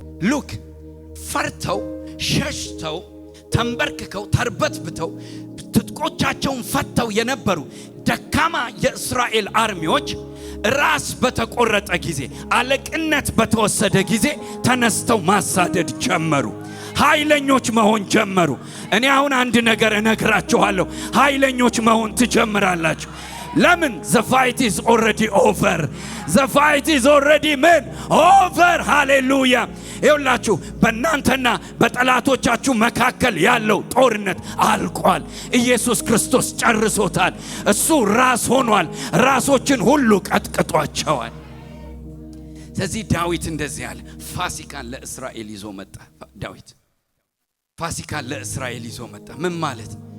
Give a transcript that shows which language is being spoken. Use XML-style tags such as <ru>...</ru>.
<am>ሉክ ፈርተው ሸሽተው ተንበርክከው ተርበትብተው ትጥቆቻቸውን ፈተው የነበሩ ደካማ የእስራኤል አርሚዎች ራስ በተቆረጠ ጊዜ አለቅነት በተወሰደ ጊዜ ተነስተው ማሳደድ ጀመሩ። ኃይለኞች መሆን ጀመሩ። እኔ አሁን አንድ ነገር እነግራችኋለሁ። ኃይለኞች መሆን ትጀምራላችሁ። ለምን?</am> <en>the fight is already over. the fight is already over.</en> <am>ሃሌሉያ። ይኸውላችሁ በእናንተና በጠላቶቻችሁ መካከል ያለው ጦርነት አልቋል። ኢየሱስ ክርስቶስ ጨርሶታል። እሱ ራስ ሆኗል። ራሶችን ሁሉ ቀጥቅጧቸዋል። ስለዚህ ዳዊት እንደዚህ አለ። ፋሲካን ለእስራኤል ይዞ መጣ። ዳዊት ፋሲካን ለእስራኤል ይዞ መጣ። ምን ማለት?</am>